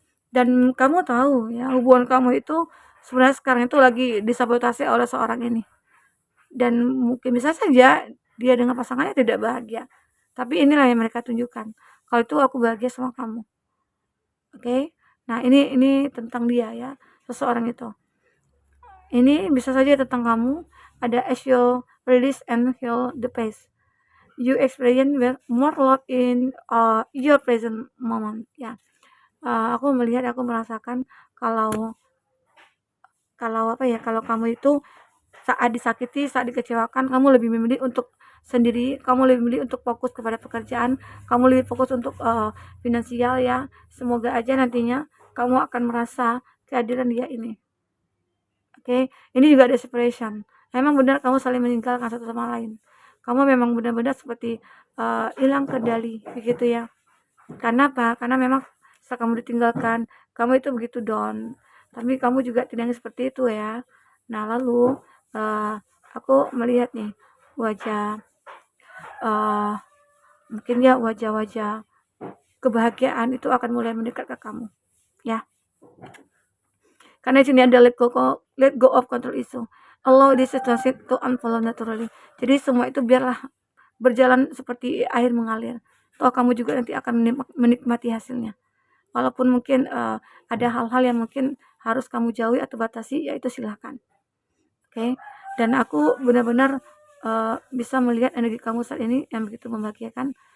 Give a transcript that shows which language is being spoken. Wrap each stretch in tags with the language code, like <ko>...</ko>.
<id>Dan kamu tahu ya, hubungan kamu itu sebenarnya sekarang itu lagi disabotase oleh seorang ini. Dan mungkin bisa saja dia dengan pasangannya tidak bahagia. Tapi inilah yang mereka tunjukkan. Kalau itu aku bahagia sama kamu. Oke. Nah, ini tentang dia ya, seseorang itu. Ini bisa saja tentang kamu. Ada</id> <en>as you release and heal the past. You experience more love in your present moment ya.</en> <id>aku melihat, aku merasakan kalau kalau apa ya, kalau kamu itu saat disakiti, saat dikecewakan, kamu lebih memilih untuk sendiri, kamu lebih memilih untuk fokus kepada pekerjaan, kamu lebih fokus untuk finansial ya. Semoga aja nantinya kamu akan merasa kehadiran dia ini. Oke, ini juga ada separation. Memang benar kamu saling meninggalkan satu sama lain. Kamu memang benar-benar seperti hilang kendali, begitu ya. Karena apa? Karena memang setelah kamu ditinggalkan, kamu itu begitu down. Tapi kamu juga tidak ingin seperti itu ya. Nah, lalu uh, aku melihat nih wajah uh, mungkin ya wajah-wajah kebahagiaan itu akan mulai mendekat ke kamu ya. Karena di sini ada</id> <en>let go of control issue. Allow this situation to unfold naturally.</en> <id>Jadi semua itu biarlah berjalan seperti air mengalir. Toh kamu juga nanti akan menikmati hasilnya. Walaupun mungkin ada hal-hal yang mungkin harus kamu jauhi atau batasi, ya itu silahkan. Oke. Dan aku benar-benar bisa melihat energi kamu saat ini yang begitu membahagiakan.</id>